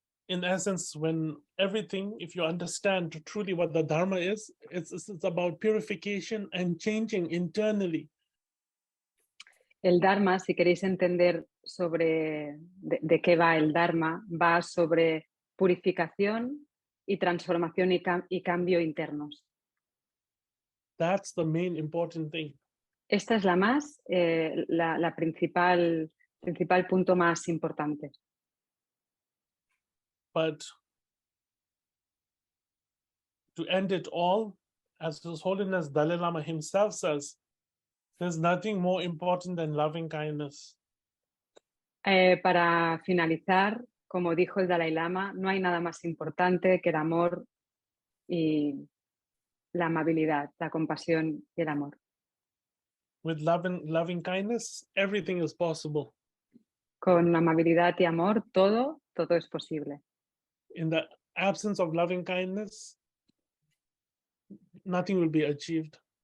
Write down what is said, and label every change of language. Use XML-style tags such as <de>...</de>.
<en>In essence, if you understand truly what the Dharma is, it's about purification and changing internally.</en> <es>El Dharma, si queréis entender sobre de qué va el Dharma, va sobre purificación y transformación y cambio internos.</es> <en>That's the main important thing.</en> <es>Esta es la principal punto más importante.</es> <en>But to end it all, as His Holiness Dalai Lama himself says, there's nothing more important than loving kindness.</en> <es>Para finalizar, como dijo el Dalai Lama, no hay nada más importante que el amor y la amabilidad, la compasión y el amor.</es> <en>With loving kindness, everything is possible.</en> <es>Con amabilidad y amor, todo es posible.</es> <en>In the absence of loving kindness, nothing will be achieved.</en>